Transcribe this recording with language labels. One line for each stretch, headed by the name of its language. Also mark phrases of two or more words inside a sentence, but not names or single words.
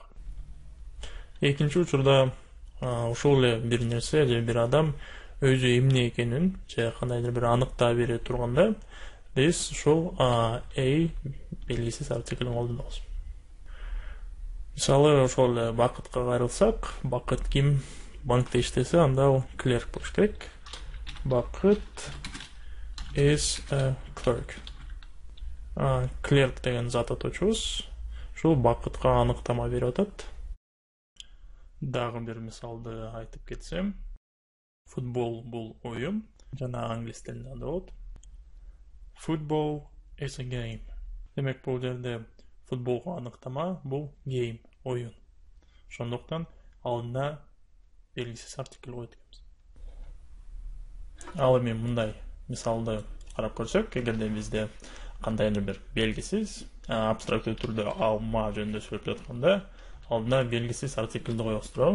Kyrgyz: Экинчи учурда ошол эле бир нерсе же бир адам өзү эмне экенин же кандайдыр бир аныктап бере турганда биз ошол a белгисиз артиклин колдонобуз. Мисалы, ошол эле Бакытка кайрылсак, Бакыт ким банкта иштесе, анда ал клерк болуш керек.
English: Бакыт is a clerk.
Kyrgyz: Клерк деген зат атоочубуз ушул Бакытка аныктама берип атат. Дагы бир мисалды айтып кетсем, футбол бул оюн, жана англис тилинде андай болот.
English: Football is a game.
Kyrgyz: Демек, бул жерде футболго аныктама бул game, оюн. Ошондуктан алдына белгисиз артикл коет экенбиз. Ал эми мындай мисалды карап көрсөк, эгерде бизде кандайдыр бир белгисиз абстрактуу түрдө алма жөнүндө сүйлөп жатканда, алдына белгисиз артиклди коебуз, туурабы?